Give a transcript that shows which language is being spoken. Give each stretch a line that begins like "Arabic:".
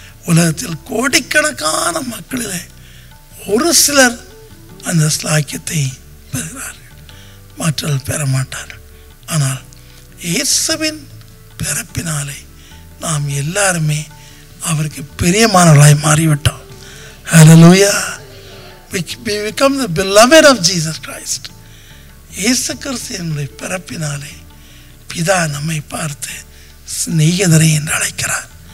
Tamil: உலகத்தில் கோடிக்கணக்கான மக்களிலே ஒரு சிலர் அந்த ஸ்லாக்கியத்தை பெறுகிறார்கள், மற்றவர்கள் பெற மாட்டார்கள். ஆனால் இயேசுவின் பிறப்பினாலே நாம் எல்லாருமே அவருக்கு பிரியமானவர்களாய் மாறிவிட்டோம்.
English: Hallelujah. We become the beloved of Jesus Christ.
Tamil: இயேசு கிறிஸ்துவினுடைய பிறப்பினாலே பிதா நம்மை பார்த்து சிநேகிதரை என்று அழைக்கிறார்.